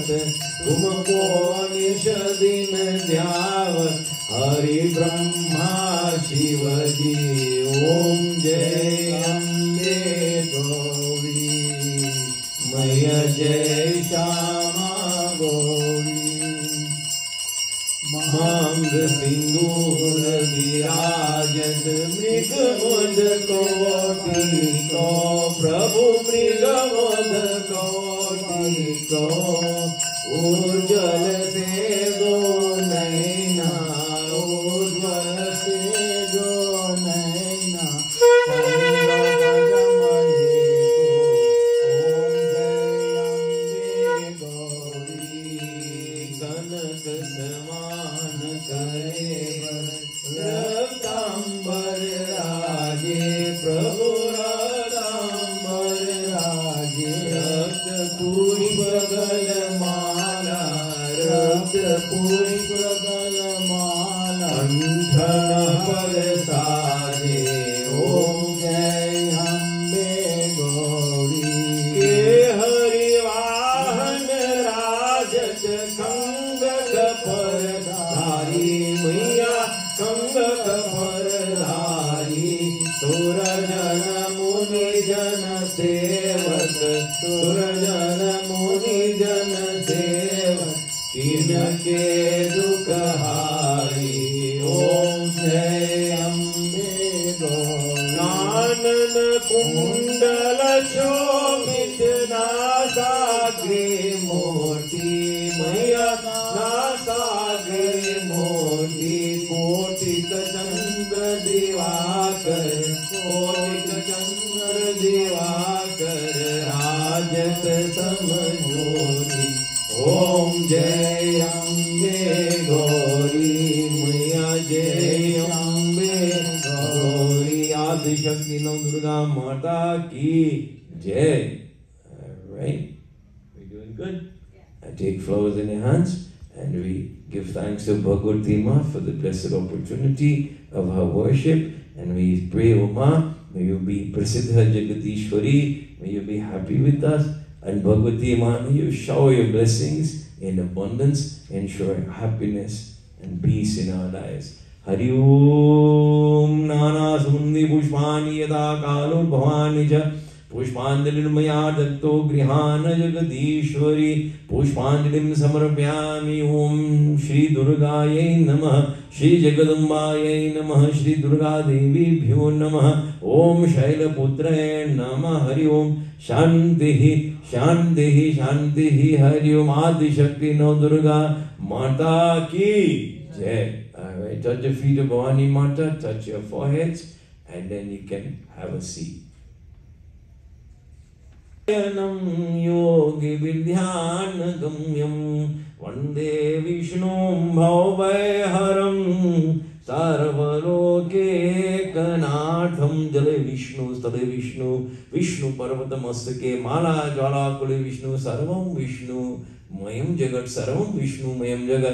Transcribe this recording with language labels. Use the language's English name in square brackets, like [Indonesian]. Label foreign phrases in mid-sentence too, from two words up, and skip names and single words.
[Hindi] तुमको निश दिन ध्यावत हरि ब्रह्मा शिव जी। ओम जय अम्बे गौरी मैया जय श्यामा गौरी। मांग सिंदूर विराजत मृग मद कोटि को प्रभु मृग मद कोटि को। उज्ज्वल से दो नैना उज्ज्वल से दो नैना कनक समान करे रक्तांबर राजे प्रभु रक्तांबर राजे। रक्त पुष्प गलमाला रक्त पुष्प गलमाला कंठन पर साजे। ओम जय अम्बे गौरी। के हरिवाहन राजत कंग कपरधारी मैया कंग कपरधारी। सुरजन मुनि जन सेवक सुरजन मुनि जन सेवक तिनके दुख हारी। ओम जय अम्बे गौरी। कानन कुंडल शोभित नासाग्रे मोती मैया नासाग्रे मोती। कोटिक चंद्र दिवाकर कोटिक चंद्र दिवाकर राजत समज्योति। ओम जय अम्बे गौरी मैया जय अम्बे गौरी। आदिशक्ति नव दुर्गा माता की जय। [English] Alright, we doing good? I take flowers in your hands and we give thanks to Bhagavati Ma for the blessed opportunity of her worship, and we pray, O Ma, may you be [Sanskrit] प्रसिद्ध जगतीश्वरी, [English] may you be happy with us, and Bhagavati Ma, may you shower your blessings in abundance, ensuring happiness and peace in our lives. [Sanskrit] हरि ओम नाना सुमुन्दि पुष्पाणि यदा कालो भवानी ज पुष्पांजलिर्मया दत्तो गृहान जगदीश्वरी। पुष्पांजलिं समर्पयामि। ओम श्री दुर्गायै नमः श्री जगदम्बायै नमः श्री दुर्गा देवीभ्यो नमः। ओम शैलपुत्रये नमः। हरि ओम शांति शांति शांति। [Hindi] हरि ओम आदिशक्ति नव दुर्गा माता की जय। [English] Alright, touch your feet of Bhavani Mata, touch your foreheads, and then you can have a seat. [Sanskrit] योगी विद्यान गम्यं वंदे विष्णुं भवभयहरं सर्वलोकैकनाथं। जले विष्णु स्थले विष्णु विष्णु पर्वत मस्तके माला ज्वालाकुले विष्णु सर्वं विष्णु मयं जगत् सर्वं विष्णुमयं जगत्।